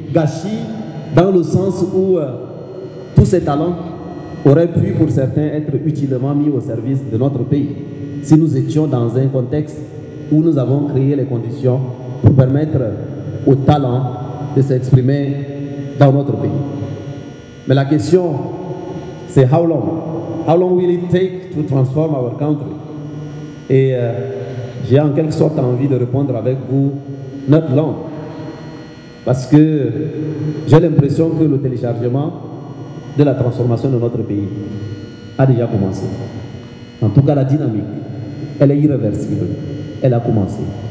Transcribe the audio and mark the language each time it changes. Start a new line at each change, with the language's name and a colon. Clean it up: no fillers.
French: Gâchis dans le sens où tous ces talents auraient pu pour certains être utilement mis au service de notre pays si nous étions dans un contexte où nous avons créé les conditions pour permettre aux talents de s'exprimer dans notre pays. Mais la question, c'est
English: how long? How long will it take to transform our country?
French: Et j'ai en quelque sorte envie de répondre avec vous,
English: not long.
French: Parce que j'ai l'impression que le téléchargement de la transformation de notre pays a déjà commencé. En tout cas, la dynamique, elle est irréversible. Elle a commencé.